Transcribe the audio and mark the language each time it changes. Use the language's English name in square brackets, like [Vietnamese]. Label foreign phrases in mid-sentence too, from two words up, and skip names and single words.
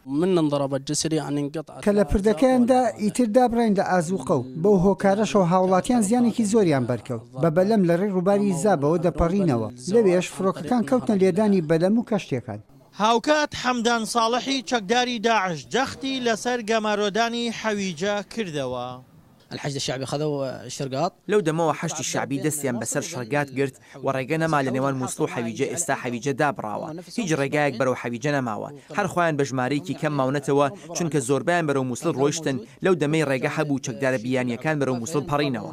[Central Kurdish] کە لە پردەکەیاندا ئیتر دابڕین لە ئازوقە و بەو هۆکارەشەوە هاوڵاتیان زیانێکی زۆریان بەرکەوت بە بەلەم لە ڕێی ڕووباری زابەوە دەپەڕینەوە لەوێش فڕۆکەکان کەوتنە لێدانی بەلەم و کەشتێکان. هاوکات حەمدان ساڵحی چەکداری داعش جەختی لەسەر گەمارۆدانی حەویجە کردەوە. [Arabic] الحشد الشعبي خذوا شرقاط [Central Kurdish] لەو دەمەوە حەشتی شعبی دەستیان بەسەر شەرگات گرت و ڕێگە نەما لە نێوان مووسڵ و حەویجە ئێستا حەویجە دابڕاوە هیچ ڕێگایەک بەرەو حەویجە نەماوە هەر خۆیان بە ژمارەیەکی کەم ماونەتەوە چونکە زۆربیان بەرەو مووسڵ ڕۆیشتن لەو دەمەی ڕێگە هەبوو چەکدارە بیانیەکان بەرەو مووسڵ پەڕینەوە.